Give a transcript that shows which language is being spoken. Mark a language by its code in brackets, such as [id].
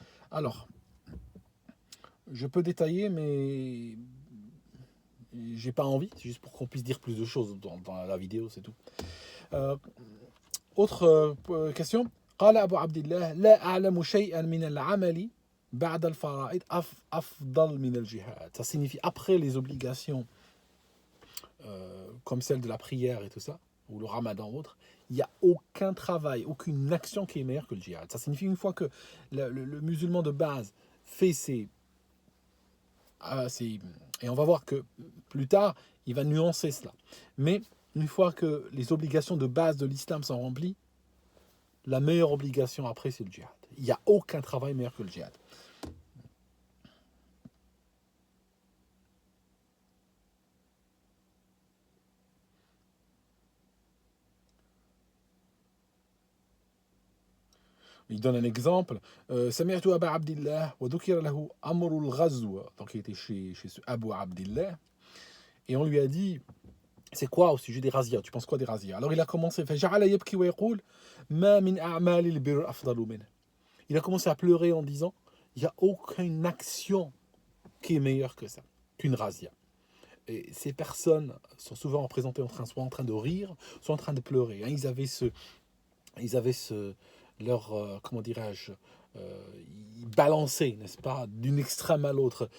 [fr] Alors, je peux détailler, mais j'ai pas envie, c'est juste pour qu'on puisse dire plus de choses dans la vidéo, c'est tout. Euh, autre question. [ar] قال أبو عبد الله لا أعلم شيئا من العمل بعد الفرائض أفضل من الجهاد. [fr] Ça signifie après les obligations comme celle de la prière et tout ça, ou le ramadan ou autre, il n'y a aucun travail, aucune action qui est meilleure que le djihad. Ça signifie une fois que le musulman de base fait et on va voir que plus tard, il va nuancer cela. Mais une fois que les obligations de base de l'islam sont remplies, la meilleure obligation après, c'est le djihad. Il n'y a aucun travail meilleur que le djihad. Il donne un exemple. [ar] سمعت أبا عبد الله وذكر له أمر الغزو. [fr] Donc il était chez ce Abu Abdillah. Et on lui a dit, c'est quoi au sujet des razzias? Tu penses quoi des razzias? Alors il a commencé, [ar] فجعل يبكي ويقول ما من أعمال البر أفضل منه. [fr] Il a commencé à pleurer en disant, il n'y a aucune action qui est meilleure que ça, qu'une razzia. Et ces personnes sont souvent représentées soit en train de rire, soit en train de pleurer. Ils avaient leur, comment dirais-je, ils balançaient, n'est-ce pas, d'une extrême à l'autre.